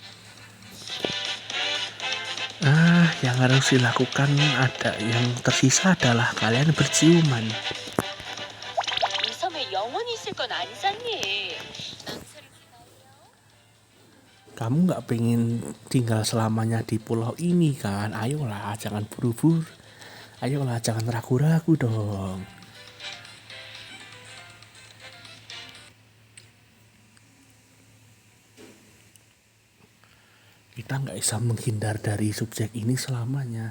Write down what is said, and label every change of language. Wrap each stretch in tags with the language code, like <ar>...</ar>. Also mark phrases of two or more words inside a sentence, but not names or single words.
<id>Yang harus dilakukan yang tersisa adalah kalian berciuman.</id> <ko>이 섬에 영원히 있을 건 아니잖니. 망설이지 말려.</ko> <id>Kamu nggak pengen tinggal selamanya di pulau ini kan? Ayolah, jangan buru-buru. Ayolah, jangan ragu-ragu dong. Kita nggak bisa menghindar dari subjek ini selamanya.</id>